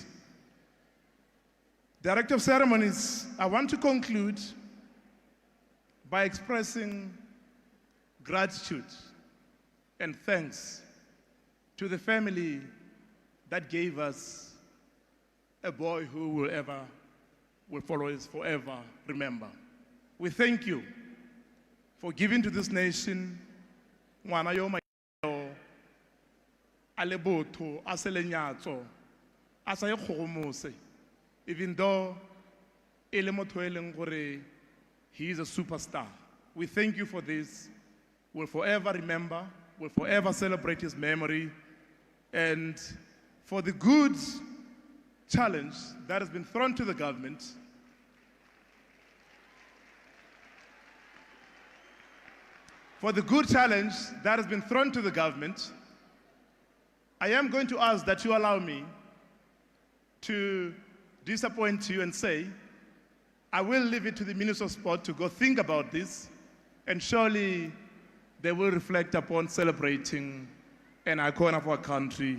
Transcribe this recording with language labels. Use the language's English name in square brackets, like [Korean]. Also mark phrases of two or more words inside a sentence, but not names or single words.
[English] Director of Ceremonies, I want to conclude by expressing gratitude and thanks to the family that gave us a boy who will follow us forever, remember. We thank you for giving to this nation [Tswana] ngwana yo maemo a le botho a se lenyatso a sa ikgogomose, [English] even though [Tswana] e le motho e leng gore [English] he is a superstar. We thank you for this. We'll forever remember, we'll forever celebrate his memory, and for the good challenge that has been thrown to the government. For the good challenge that has been thrown to the government, I am going to ask that you allow me to disappoint you and say, I will leave it to the Minister of Sport to go think about this, and surely they will reflect upon celebrating an icon of our country.